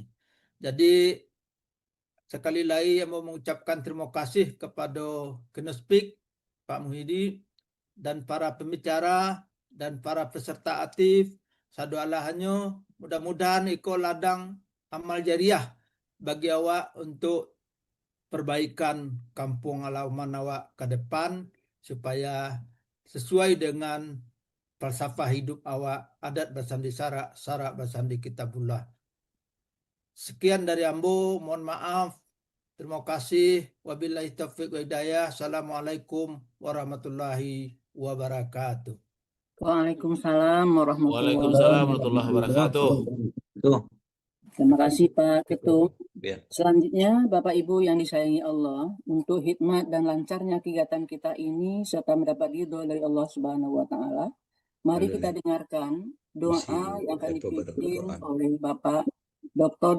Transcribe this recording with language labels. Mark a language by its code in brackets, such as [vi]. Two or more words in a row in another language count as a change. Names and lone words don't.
[id] Jadi sekali lagi yang mau mengucapkan terima kasih kepada [en] keynote speaker [id] Pak Muhyiddin dan para pembicara dan para peserta aktif. [min] Sadualahannya mudah-mudahan iko ladang amal jariah bagi awak untuk perbaikan kampung halaman awak ke depan supaya sesuai dengan falsafah hidup awak, adat bersandi syarak, syarak bersandi kitabullah. [id] Sekian dari Ambo, mohon maaf. Terima kasih. [ar] وبالله التوفيق والهداية. السلام عليكم ورحمة الله وبركاته. وعليكم السلام ورحمة الله ورحمة الله وبركاته. Tuh. [id] Terima kasih Pak Ketum. Biar. Selanjutnya Bapak Ibu yang disayangi Allah, untuk hikmat dan lancarnya kegiatan kita ini serta mendapat ridho dari Allah [ar] سبحانه وتعالى, [id] mari kita dengarkan doa yang akan dipimpin oleh Bapak Dr.